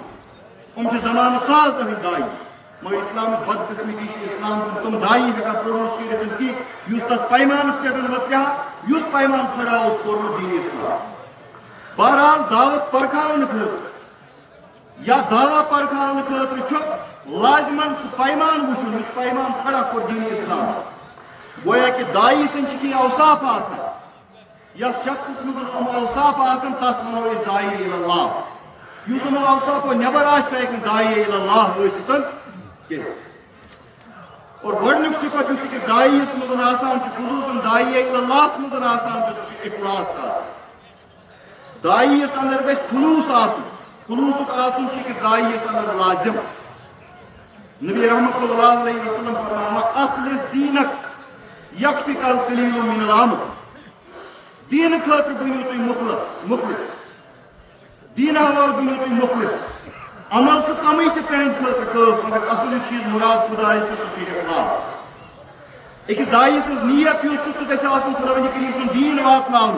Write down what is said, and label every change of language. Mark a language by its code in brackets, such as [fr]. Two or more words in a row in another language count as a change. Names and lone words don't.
[ks] یِم چھِ زمانہٕ ساز أہنٛدۍ دائی. مگر اسلامٕچ بدقسمتی چھِ اسلام چھُنہٕ تِم دائی ہٮ۪کان پرٛوڈوٗس کٔرِتھ کینٛہہ یُس تتھ پیمانس پٮ۪ٹھ وۄترِ ہا یُس پیمان کھڑا اوس کوٚرمُت دین اسلام. بہرحال دعوت پرکھاونہٕ خٲطرٕ یا دعویٰ پرکھاونہٕ خٲطرٕ چھُ لازمن سُہ پیمان وٕچھُن یُس پیمان کھڑا کوٚر دین اسلام. گویا کہ دائی سٕنٛدۍ چھِ کینٛہہ اوصاف آسان یتھ شخصس منٛز یِم اوصاف آسان تس ونو أسۍ [ar] داعیہ الی اللہ. [ks] یُس یِمو اوصافو نٮ۪بر آسہِ سُہ ہیٚکہِ نہٕ [ar] داعیہ الی اللہ [ks] ٲسِتھ کینٛہہ. اور گۄڈنیُک صفت یُس أکِس داعیَس منٛز آسان چھُ خصوٗصن داعیہ الی اللہس منٛز آسان چھُ سُہ چھُ اخلاص آسان. داعی یس اندر گژھِ خلوٗص آسُن. خلوٗصُک آسُن چھُ أکِس داعی یس اندر لازم. نبی رحمت [ar] صلی اللہ علیہ وسلم [ks] فرماوان [ar] اخلص دیٖنک یکفِک القلیٖل من العمل. [ks] دیٖنہٕ خٲطرٕ بٔنِو تُہۍ مُخلص. دیٖنہٕ حوالہٕ بٔنِو تُہۍ مُخلص. عمل چھُ کمٕے تہِ تُہنٛدِ خٲطرٕ کٲف مگر اصل یُس چیٖز مُراد خۄدایس چھُ سُہ چھُ اخلاص. أکِس داعی سٕنٛز نیت یُس چھُ سُہ گژھِ آسُن خۄداوندِ کریٖم سُنٛد دیٖن واتناوُن.